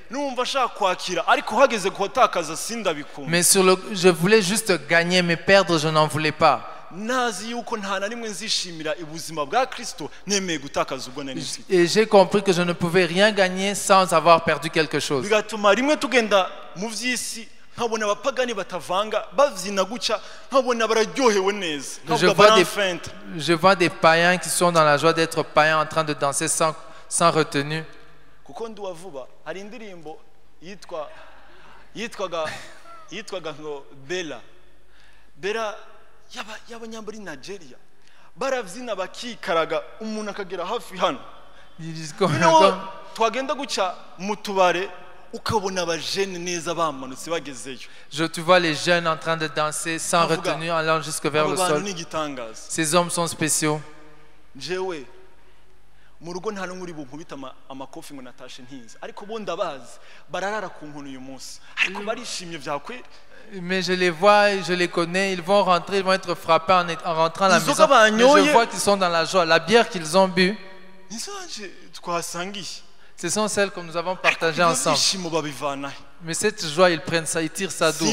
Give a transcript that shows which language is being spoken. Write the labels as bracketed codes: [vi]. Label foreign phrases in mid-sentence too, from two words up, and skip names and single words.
[fr] Mais je voulais juste gagner, mais perdre, je n'en voulais pas. Et j'ai compris que je ne pouvais rien gagner sans avoir perdu quelque chose. [rn] nkabona abapagani batavanga bavyina guca nkabona bararyohewe neza [fr] je vois des païens qui sont dans la joie d'être païens en train de danser sans retenue. [rn] Kuko ndi wavuba hari indirimbo yitwaga ngo Bella y'abanyambari Nigeria baravyina bakikaraga umuntu akagera hafi hano twagenda guca mu tubare ukabona abajene neza bamanutse bagezeyo. [fr] Je te vois les jeunes en train de danser sans retenue allant jusque vers le sol. Ces hommes sont spéciaux. [rn] Jewe mu rugo nta n'umuri bunkubita amakofi ngo natashe ntinze ariko bo ndabazi bararara ku nkono uyu munsi ariko barishimye byakwe. [fr] Mais je les vois, je les connais, ils vont rentrer, ils vont être frappés en rentrant à la maison. Mais je vois qu'ils sont dans la joie. La bière qu'ils ont bu, ce sont celles que nous avons partagées ensemble. Mais cette joie, ils prennent ça, ils tirent ça d'où?